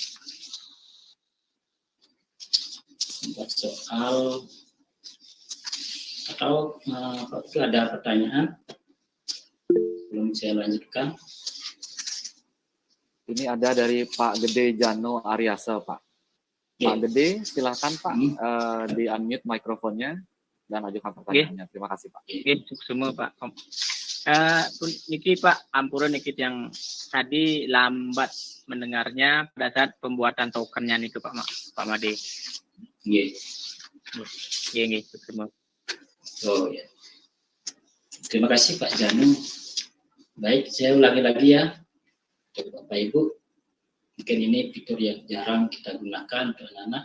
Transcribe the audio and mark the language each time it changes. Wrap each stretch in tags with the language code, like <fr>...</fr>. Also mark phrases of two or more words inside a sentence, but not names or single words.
<id>Atau itu ada pertanyaan belum saya lanjutkan. Ini ada dari Pak Gede Jano Aryasa, Pak. Pak Gede, silakan Pak di unmute mikrofonnya dan ajukan pertanyaannya. Terima kasih Pak. Semua Pak. Niki Pak,</id> <ban>ampura niki</ban> <id>yang tadi lambat mendengarnya pada saat pembuatan tokennya nih Pak Made. Iya, semua. Oh ya. Terima kasih Pak Janu. Baik, saya ulangi lagi ya. Bapak Ibu, mungkin ini fitur yang jarang kita gunakan untuk anak-anak.</id>